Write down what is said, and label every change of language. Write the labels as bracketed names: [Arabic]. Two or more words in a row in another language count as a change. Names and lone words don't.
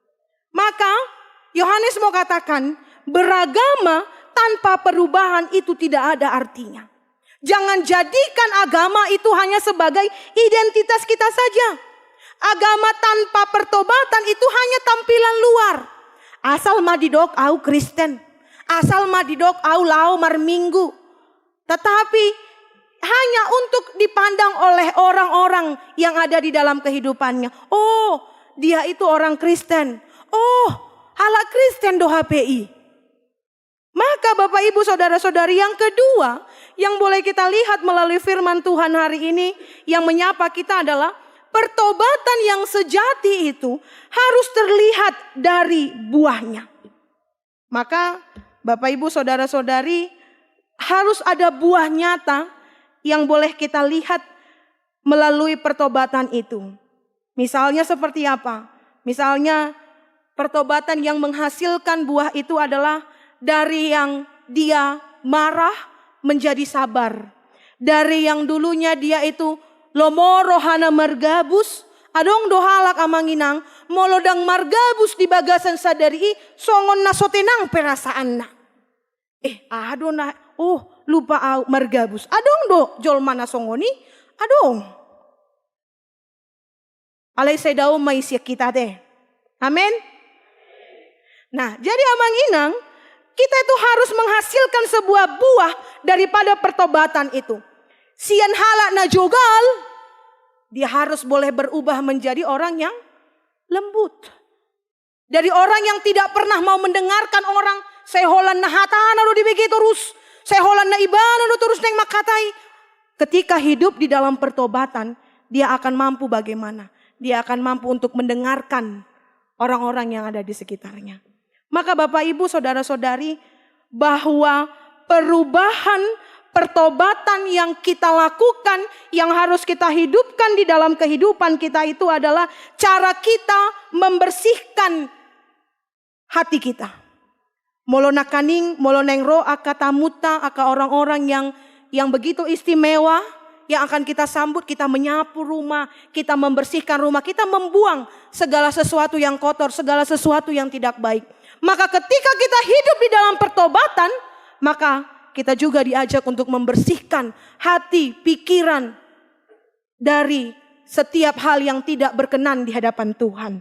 [Indonesian] Maka Yohanes mau katakan, beragama tanpa perubahan itu tidak ada artinya. Jangan jadikan agama itu hanya sebagai identitas kita saja. Agama tanpa pertobatan itu hanya tampilan luar. [Batak Toba] Asal madidok au Kristen. Asal madidok au lau marminggu. [Indonesian] Tetapi hanya untuk dipandang oleh orang-orang yang ada di dalam kehidupannya. Oh, dia itu orang Kristen. Oh, ala [Batak Toba] Kristen do HPI. [Indonesian] Maka Bapak Ibu Saudara-saudari, yang kedua yang boleh kita lihat melalui firman Tuhan hari ini yang menyapa kita adalah pertobatan yang sejati itu harus terlihat dari buahnya. Maka Bapak Ibu Saudara-saudari, harus ada buah nyata yang boleh kita lihat melalui pertobatan itu. Misalnya seperti apa? Misalnya pertobatan yang menghasilkan buah itu adalah dari yang dia marah menjadi sabar. Dari yang dulunya dia itu [Batak Toba] lomoro hana margabus, adong dohalak amanginang, molodang margabus di bagasan sadari, songon na sotenang perasaan na. Adona, lupa au margabus. Adong do jol mana songoni, adong. Alay sedau may siya kita teh. Amin. [Indonesian] Nah, jadi amanginang, kita itu harus menghasilkan sebuah buah daripada pertobatan itu. [Batak Toba] Sian halak na jogal, [Indonesian] dia harus boleh berubah menjadi orang yang lembut. Dari orang yang tidak pernah mau mendengarkan orang, [Batak Toba] seholan na hatana do dibegi terus, seholan na ibana do terus neng makatai. [Indonesian] Ketika hidup di dalam pertobatan, dia akan mampu bagaimana? Dia akan mampu untuk mendengarkan orang-orang yang ada di sekitarnya. Maka Bapak Ibu Saudara-saudari, bahwa perubahan pertobatan yang kita lakukan, yang harus kita hidupkan di dalam kehidupan kita itu adalah cara kita membersihkan hati kita. [Batak Toba] Molona kaning, moloneng ro akatamuta, aka [Indonesian] orang-orang yang begitu istimewa, yang akan kita sambut, kita menyapu rumah, kita membersihkan rumah, kita membuang segala sesuatu yang kotor, segala sesuatu yang tidak baik. Maka ketika kita hidup di dalam pertobatan, maka kita juga diajak untuk membersihkan hati, pikiran dari setiap hal yang tidak berkenan di hadapan Tuhan.